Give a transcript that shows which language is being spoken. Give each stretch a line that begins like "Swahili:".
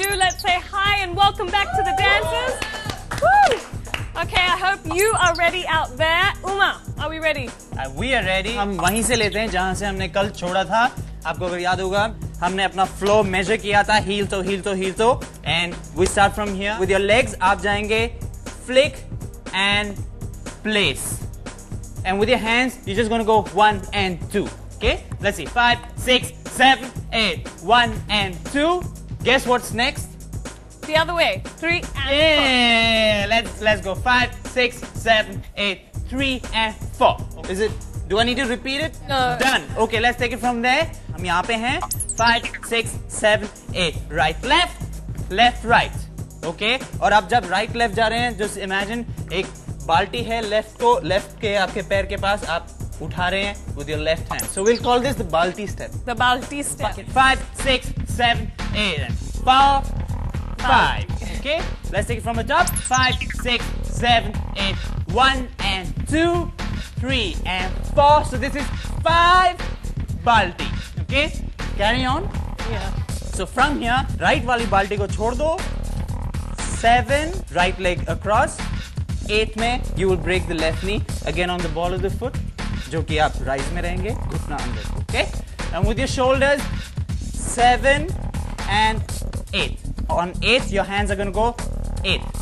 English: Let's say hi and welcome back to the dancers. Woo! Okay, I hope you are ready out there. Uma, are we ready? We are ready.
Hindi: हम वहीं से लेते हैं जहाँ से हमने कल छोड़ा था। आपको अगर याद होगा हमने अपना फ्लो मेजर किया था,
English: Heel toe and we start from here with your legs.
Hindi: आप जाएंगे
English: Flick and place and with your hands you just gonna go 1 and 2. Okay, let's see 5, 6, 7, 8. 1 and 2. Guess what's next? The other way. 3 and 4. Yeah, let's go 5, 6, 7, 8. 3 and 4. Is it? Do I need to repeat it? No. Done. Okay, let's take it from there.
Hindi: हम यहाँ पे हैं
English: 5, 6, 7, 8. Right, left, right. Okay.
Hindi: और आप जब
English: right left
Hindi: जा रहे हैं,
English: just imagine
Hindi: एक बाल्टी है left के आपके पैर के पास, आप उठा रहे हैं
English: with your left hand. So we'll call this the balti step. The balti step. 5, 6, 7, 8, and 4, 5. Okay. Let's take it from the top. 5, 6, 7, 8. 1 and 2. 3 and 4. So this is 5 balti. Okay? Carry on. Yeah. So from here, right
Hindi: वाली बाल्टी को छोड़ दो.
English: 7, right leg across. 8 में you will break the left knee again on the ball of the foot,
Hindi: जो कि आप rise में रहेंगे, घुटना अंदर.
English: Okay? And with your shoulders, 7 and 8. On 8, your hands are going to go 8.